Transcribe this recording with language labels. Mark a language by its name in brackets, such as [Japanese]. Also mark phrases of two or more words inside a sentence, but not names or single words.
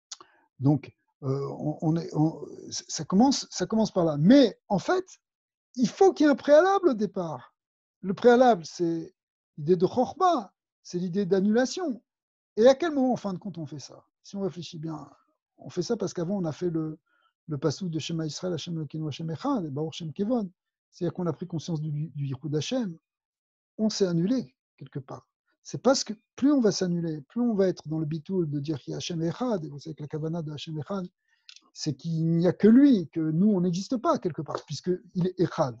[French] Donc, Ça commence par là. Mais en fait, il faut qu'il y ait un préalable au départ. Le préalable, c'est l'idée de chorma, c'est l'idée d'annulation. Et à quel moment, en fin de compte, on fait ça? Si on réfléchit bien, on fait ça parce qu'avant, on a fait le passage de [Hebrew] שמע ישראל השם אלוקינו השם אחד, [French] et [Hebrew] ברוך שם כבוד. [French] C'est-à-dire qu'on a pris conscience du [Hebrew] יחוד השם. [French] On s'est annulé, quelque part. C'est parce que plus on va s'annuler, plus on va être dans le bitoul de dire qu'il y a [Hebrew] השם אחד, [French] et vous savez que la kavana de [Hebrew] השם אחד, [French] c'est qu'il n'y a que lui, que nous, on n'existe pas, quelque part, puisqu'il est Echad.